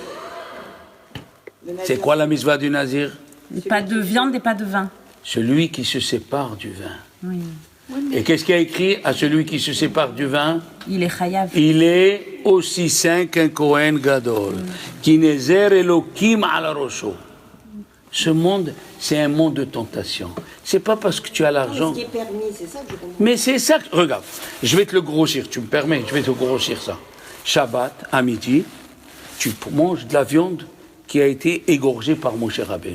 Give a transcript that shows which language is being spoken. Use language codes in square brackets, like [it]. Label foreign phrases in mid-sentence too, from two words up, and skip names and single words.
[fr] C'est quoi la mitzvah du nazir? Pas de viande et pas de vin. Celui qui se sépare du vin. Oui. Et qu'est-ce qu'il y a écrit à celui qui se sépare du vin? Il est chayav. Il est aussi saint qu'un [he] כהן גדול. כי נזר אלוקים על ראשו. [fr] Ce monde, c'est un monde de tentation. C'est pas parce que tu as l'argent. Ce qui est permis, c'est ça que je comprends. Mais c'est ça que... Regarde, je vais te le grossir, tu me permets, je vais te grossir ça. Shabbat, à midi, tu manges de la viande qui a été égorgée par Moshe Rabbeinu.